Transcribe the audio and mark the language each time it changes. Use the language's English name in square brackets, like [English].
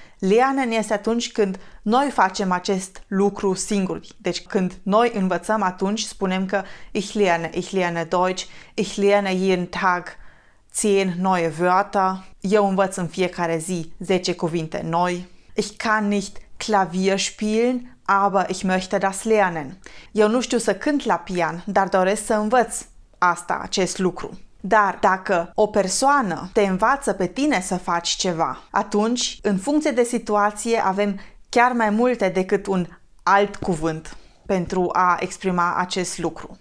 [Romanian] Lernen este atunci când noi facem acest lucru singuri. Deci când noi învățăm, atunci spunem că [German] ich lerne Deutsch, ich lerne jeden Tag 10 neue Wörter. [Romanian] Eu învăț în fiecare zi 10 cuvinte noi. [German] Ich kann nicht Klavier spielen, aber ich möchte das lernen. [Romanian] Eu nu știu să cânt la pian, dar doresc să învăț acest lucru. Dar dacă o persoană te învață pe tine să faci ceva, atunci, în funcție de situație, avem chiar mai multe decât un alt cuvânt pentru a exprima acest lucru.